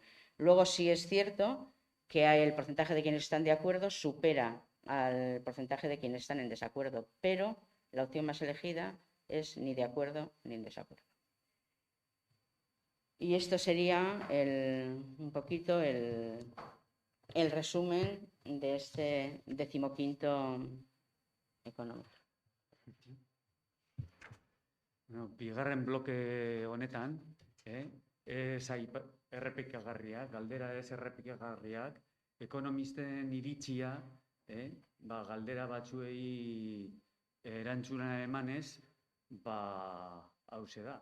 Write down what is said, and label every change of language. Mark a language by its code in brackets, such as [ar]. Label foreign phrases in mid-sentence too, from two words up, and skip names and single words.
[es] Luego sí es cierto que el porcentaje de quienes están de acuerdo supera al porcentaje de quienes están en desacuerdo, pero la opción más elegida es ni de acuerdo ni en desacuerdo. Y esto sería un poquito el resumen de este 15º económetro. [eu] Bueno, bigarren bloke honetan, ez errepikagarriak, galdera ez errepikagarriak, ekonomisten iritzia, galdera batzuei erantzuna emanez, hauxe da.